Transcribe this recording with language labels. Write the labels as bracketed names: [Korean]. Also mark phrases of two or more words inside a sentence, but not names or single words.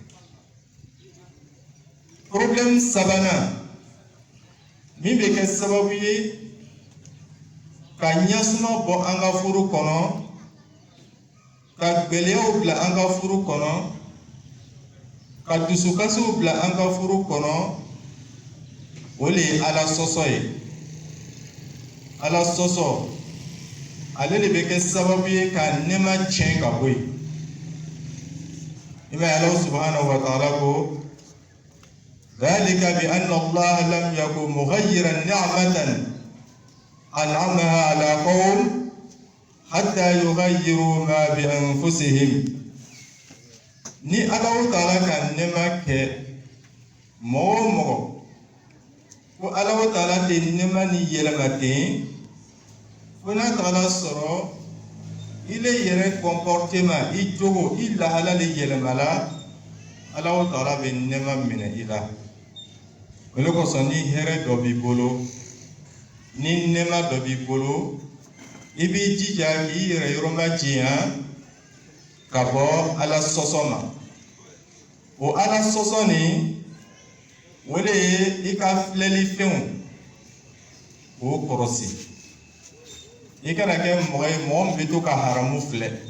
[Bambara] problème sabanan min bɛ kɛ sababu ye ka ɲɛsuma bɔ an ka furu kɔnɔ ka gɛlɛyaw bila an ka furu kɔnɔ ka dusukasiw bila an ka furu kɔnɔ o le ye Ala sɔsɔ ye Ala sɔsɔ ale de bɛ kɛ sababu ye ka nɛɛma tiɲɛ ka bɔ yen i b'a ye [Arabic] الله سبحانه وتعالى [Bambara] ko [Arabic] ذلك بأن الله لم يكن مغيرا نعمة أنعمها على قوم حتى يغيروا ما بأنفسهم [Bambara] ni [Arabic] الله تعالى [Bambara] ka nɛɛma kɛ mɔgɔ o mɔgɔ ko [Arabic] الله وتعالى [Bambara] de nema ni yelema ten fo n'a tagala sɔrɔ ile yɛrɛ comportement i jogo i lahala le yɛlɛma la [Arabic] الله وتعالى [Bambara] bɛ nema minɛ i la o le kosɔn ni hɛrɛ dɔ b'i bolo ni nɛɛma dɔ b'i bolo i b'i jija k'i yɛrɛ yɔrɔma janya ka bɔ ala sɔsɔ ma o ala sɔsɔ ni o de ye i ka filɛli fɛnw k'o kɔrɔsi i kana kɛ mɔgɔ ye mɔgɔ min bɛ to ka haramu filɛ